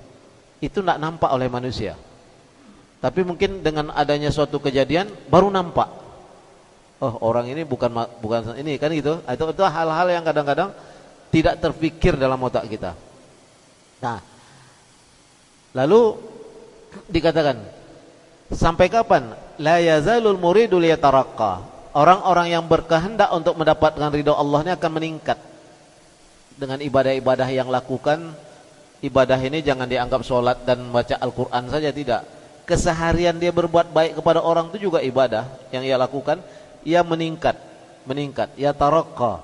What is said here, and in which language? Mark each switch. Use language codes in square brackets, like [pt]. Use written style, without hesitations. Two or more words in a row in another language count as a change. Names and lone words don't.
[id] Itu tidak nampak oleh manusia. Tapi mungkin dengan adanya suatu kejadian baru nampak. Oh, orang ini bukan ini kan gitu. Itu hal-hal yang kadang-kadang tidak terpikir dalam otak kita. Nah, lalu dikatakan sampai kapan? [ar] لا يزال المريد ليترقى. [id] Orang-orang yang berkehendak untuk mendapatkan ridha Allah ini akan meningkat dengan ibadah-ibadah yang lakukan. Ibadah ini jangan dianggap sholat dan baca Al-Quran saja, tidak. Keseharian dia berbuat baik kepada orang itu juga ibadah yang ia lakukan. Ia meningkat, [ar] يترقى.